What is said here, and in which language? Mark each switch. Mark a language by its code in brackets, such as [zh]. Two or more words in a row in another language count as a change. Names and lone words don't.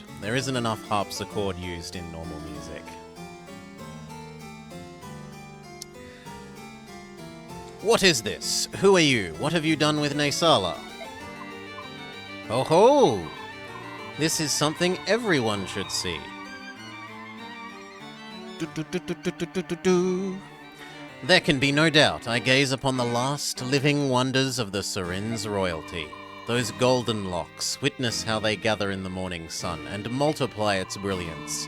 [en] There isn't enough harpsichord used in normal music. What is this? Who are you? What have you done with Naysala? Ho ho! This is something everyone should see. There can be no doubt I gaze upon the last living wonders of the Seren's royalty. Those golden locks, witness how they gather in the morning sun and multiply its brilliance.